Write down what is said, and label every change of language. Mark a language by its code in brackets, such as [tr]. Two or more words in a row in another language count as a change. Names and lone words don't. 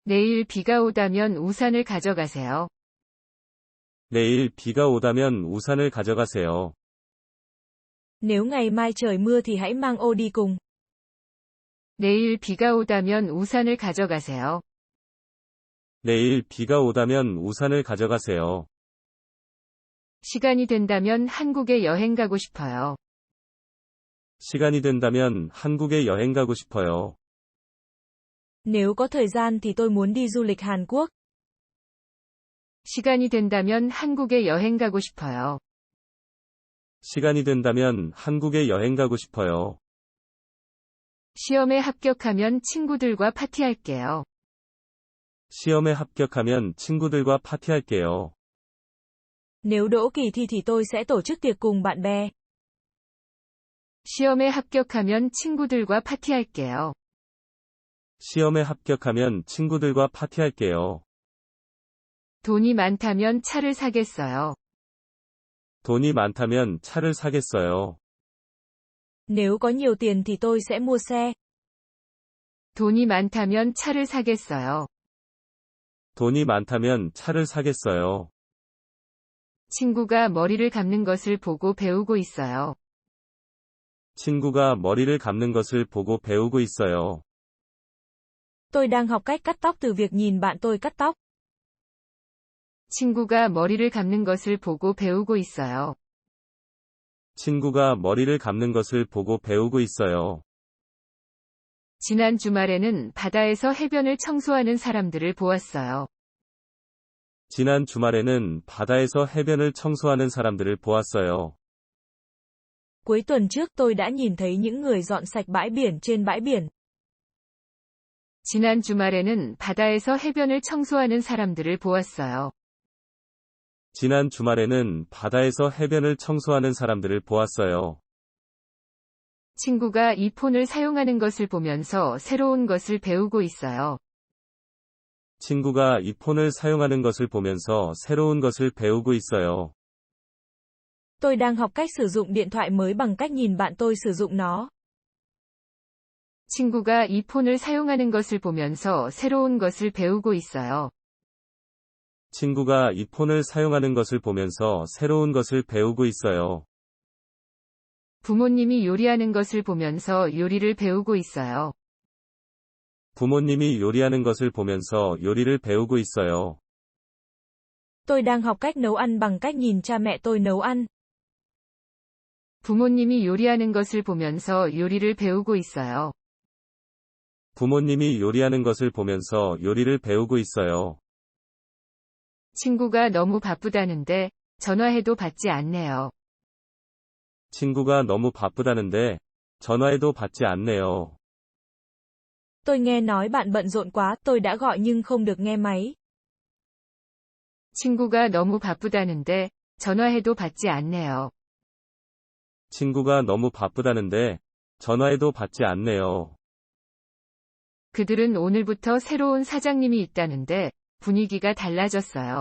[ko] 내일 비가 오다면 우산을 가져가세요. 내일 비가 오다면 우산을 가져가세요. [vi] Nếu ngày mai trời mưa thì hãy mang ô đi cùng. [ko] 내일 비가 오다면 우산을 가져가세요. 내일 비가 오다면 우산을 가져가세요. 시간이 된다면 한국에 여행 가고 싶어요. 시간이 된다면 한국에 여행 가고 싶어요. [vi] Nếu có thời gian thì tôi muốn đi du lịch Hàn Quốc. [ko] 시간이 된다면 한국에 여행 가고 싶어요. 시간이 된다면 한국에 여행 가고 싶어요. 시험에 합격하면 친구들과 파티할게요. 시험에 합격하면 친구들과 파티할게요. [vi] Nếu đỗ kỳ thi thì tôi sẽ tổ chức tiệc cùng bạn bè. [ko] 시험에 합격하면 친구들과 파티할게요. 시험에 합격하면 친구들과 파티할게요. 돈이 많다면 차를 사겠어요. 돈이 많다면 차를 사겠어요. [vi] Nếu có nhiều tiền thì tôi sẽ mua xe. [ko] 돈이 많다면 차를 사겠어요. 돈이 많다면 차를 사겠어요. 친구가 머리를 감는 것을 보고 배우고 있어요. 친구가 머리를 감는 것을 보고 배우고 있어요. [vi] Tôi đang học cách cắt tóc từ việc nhìn bạn tôi cắt tóc. [ko] 친구가 머리를 감는 것을 보고 배우고 있어요. 친구가 머리를 감는 것을 보고 배우고 있어요. 지난 주말에는 바다에서 해변을 청소하는 사람들을 보았어요. 지난 주말에는 바다에서 해변을 청소하는 사람들을 보았어요. [vi] Cuối tuần trước tôi đã nhìn thấy những người dọn sạch bãi biển trên bãi biển. [ko] 지난 주말에는 바다에서 해변을 청소하는 사람들을 보았어요. 지난 주말에는 바다에서 해변을 청소하는 사람들을 보았어요. 친구가 이 폰을 사용하는 것을 보면서 새로운 것을 배우고 있어요. 친구가 이 폰을 사용하는 것을 보면서 새로운 것을 배우고 있어요. [vi] Tôi đang học cách sử dụng điện thoại mới bằng cách nhìn bạn tôi sử dụng nó. [ko] 친구가 이 폰을 사용하는 것을 보면서 새로운 것을 배우고 있어요. 친구가 이 폰을 사용하는 것을 보면서 새로운 것을 배우고 있어요. 부모님이 요리하는 것을 보면서 요리를 배우고 있어요. 부모님이 요리하는 것을 보면서 요리를 배우고 있어요. [vi] Tôi đang học cách nấu ăn bằng cách nhìn cha mẹ tôi nấu ăn. [ko] 부모님이 요리하는 것을 보면서 요리를 배우고 있어요. 부모님이 요리하는 것을 보면서 요리를 배우고 있어요. 친구가 너무 바쁘다는데 전화해도 받지 않네요. 친구가 너무 바쁘다는데 전화해도 받지 않네요. [vi] Tôi nghe nói bạn bận rộn quá, tôi đã gọi nhưng không được nghe máy. [ko] 친구가 너무 바쁘다는데 전화해도 받지 않네요. 친구가 너무 바쁘다는데 전화해도 받지 않네요. 그들은 오늘부터 새로운 사장님이 있다는데 분위기가 달라졌어요.